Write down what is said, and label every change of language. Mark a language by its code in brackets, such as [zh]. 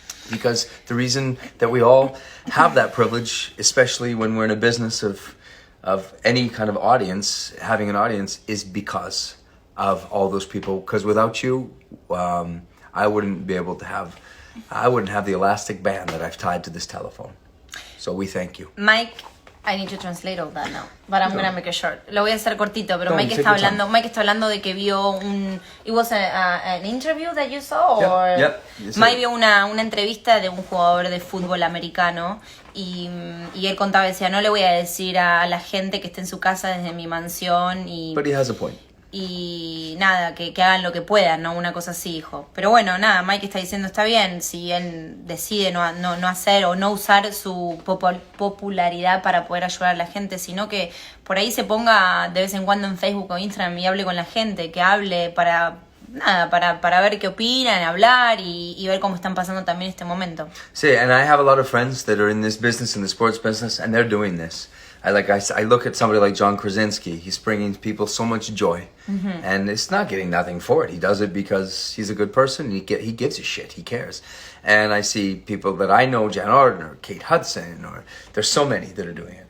[en] Because the reason that we all have that privilege, especially when we're in a business of any kind of audience, having an audience, is because of all those people. Because without you, I wouldn't have the elastic band that I've tied to this telephone. So we thank you. Mike, I need to translate all that now, but I'm gonna make it short. [es] Lo voy a hacer cortito, pero No, Mike está hablando de que vio [en] it was an interview that you saw, or Yep. [es] Mike vio una entrevista de un jugador de fútbol americano y él contaba, decía, no le voy a decir a la gente que esté en su casa desde mi mansión [en] But he has a point. [es] y nada, que hagan lo que puedan, ¿no? Una cosa así, hijo. Pero bueno, nada, Mike está diciendo, está bien, si él decide no hacer o no usar su popularidad para poder ayudar a la gente, sino que por ahí se ponga de vez en cuando en Facebook o Instagram y hable con la gente, que hable para ver qué opinan, hablar y ver cómo están pasando también este momento. [en] See, and I have a lot of friends that are in this business, in the sports business, and they're doing this. I look at somebody like John Krasinski. He's bringing people so much joy, and it's not getting nothing for it. He does it because he's a good person. He gives a shit. He cares. And I see people that I know, Jan Arden or Kate Hudson, or there's so many that are doing it.